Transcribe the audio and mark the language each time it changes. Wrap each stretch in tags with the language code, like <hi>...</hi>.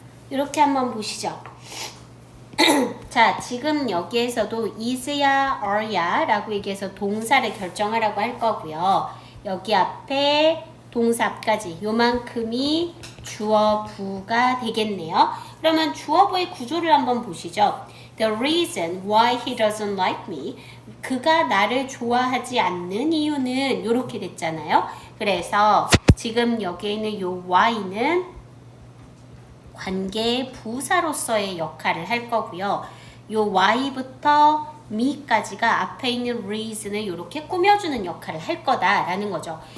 <ko>이렇게 한번 보시죠. 자, 지금 여기에서도 is야, are야 라고 얘기해서 동사를 결정하라고 할 거고요. 여기 앞에 동사 앞까지 요만큼이 주어 부가 되겠네요. 그러면 주어 부의 구조를 한번 보시죠.</ko> <en>The reason why he doesn't like me.</en> <ko>그가 나를 좋아하지 않는 이유는 이렇게 됐잖아요. 그래서 지금 여기에 있는 요 why는 관계 부사로서의 역할을 할 거고요. 요 y부터 me까지가 앞에 있는 reason을 이렇게 꾸며주는 역할을 할 거다라는 거죠.</ko>